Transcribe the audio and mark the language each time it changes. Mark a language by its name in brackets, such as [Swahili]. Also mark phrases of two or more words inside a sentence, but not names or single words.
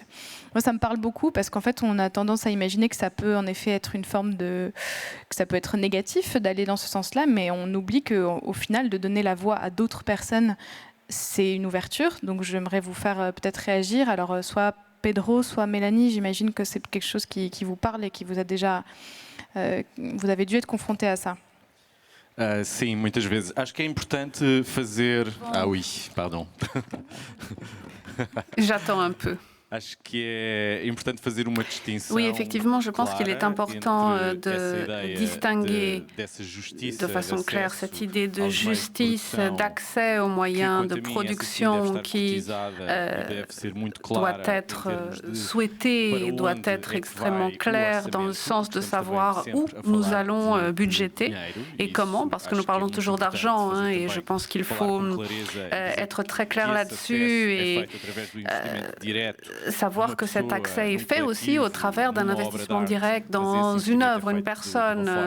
[French] Moi, ça me parle beaucoup parce qu'en fait, on a tendance à imaginer que ça peut en effet être une forme que ça peut être négatif d'aller dans ce sens-là, mais on oublie qu'au final, de donner la voix à d'autres personnes, c'est une ouverture. Donc, j'aimerais vous faire peut-être réagir. Alors, soit Pedro, soit Mélanie, j'imagine que c'est quelque chose qui vous parle et qui vous a déjà... vous avez dû être confronté à ça. [Portuguese] Sim, muitas vezes. Acho que é importante fazer... [French] Ah oui, pardon. J'attends un peu. [Portuguese] Acho que é importante fazer uma distinção. [French] Oui, effectivement, je pense qu'il est important de distinguer de façon claire cette idée de justice, d'accès aux moyens de production qui doit être souhaité et doit être extrêmement clair dans le sens de savoir où nous allons budgéter et comment, parce que nous parlons toujours d'argent, hein, et je pense qu'il faut être très clair là-dessus et savoir que cet accès est fait aussi au travers d'un investissement direct dans une œuvre, une personne.